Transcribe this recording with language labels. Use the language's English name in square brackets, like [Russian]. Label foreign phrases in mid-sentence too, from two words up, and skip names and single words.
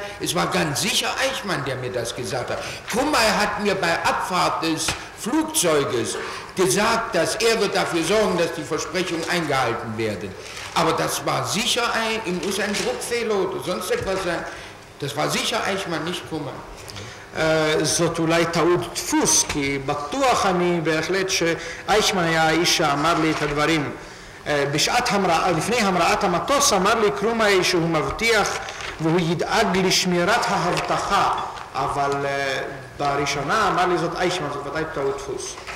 [German] Es war ganz sicher Eichmann, der mir das gesagt hat. Krumai hat mir bei Abfahrt des Flugzeuges gesagt, dass er wird dafür sorgen, dass die Versprechungen eingehalten werden. Aber das war sicher muss ein Druckfehler oder sonst etwas sein. Das war sicher Eichmann, nicht Krumai. [Hebrew] זאת אולי טעות דפוס, כי בטוח אני בהחלט שאייכמן היה האיש שאמר לי את הדברים. לפני המראת המטוס אמר לי קרומאי שהוא מבטיח והוא ידאג לשמירת ההבטחה, אבל בראשונה אמר לי זאת אייכמן, זאת ודאי טעות דפוס.